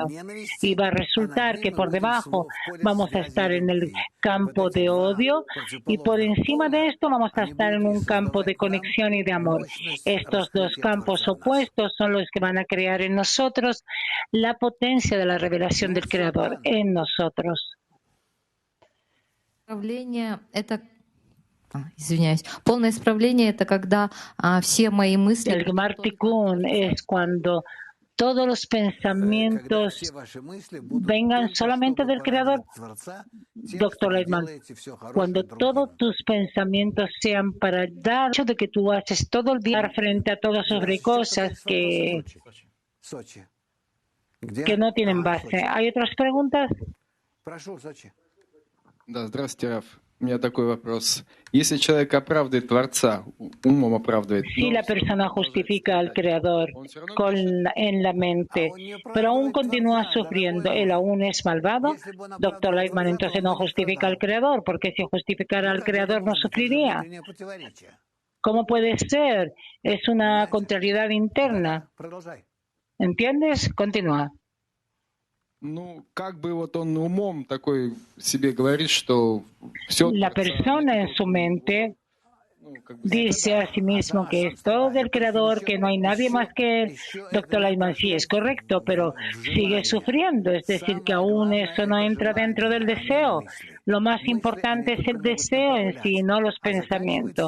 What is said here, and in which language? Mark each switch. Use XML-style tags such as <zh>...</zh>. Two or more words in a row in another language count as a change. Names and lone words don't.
<es>Y va a resultar que por debajo vamos a estar en el campo de odio y por encima de esto vamos a estar en un campo de conexión y de amor. Estos dos campos opuestos son los que van a crear en nosotros la potencia de la revelación del Creador en nosotros.</es> <ru>Извиняюсь. Полное исправление — это когда все мои мысли...</ru> <es>El</es> <he>גמר תיקון</he> <es>es cuando todos los pensamientos vengan solamente del Creador. Doctor Leitman, cuando todos tus pensamientos sean para dar, el hecho de que tú haces todo el día frente a todas sobre cosas que no tienen base. ¿Hay otras preguntas?</es> <ru>Да, здравствуйте, Раф. У меня такой вопрос. Если человек оправдывает Творца, умом оправдывает...</ru> <es>Si la persona justifica al Creador en la mente, pero aún continúa sufriendo, ¿él aún es malvado? Doctor Leitman, entonces no justifica al Creador, porque si justificara al Creador no sufriría. ¿Cómo puede ser? Es una contrariedad interna. ¿Entiendes? Continúa.</es> <ru>Ну, как бы вот он умом такой себе говорит, что все...</ru> <es>La persona en su mente dice a sí mismo que es todo del Creador, que no hay nadie más que él. Doctor Leitman, sí, es correcto, pero sigue sufriendo, es decir, que aún eso no entra dentro del deseo. Lo más importante es el deseo en sí, no los pensamientos.</es>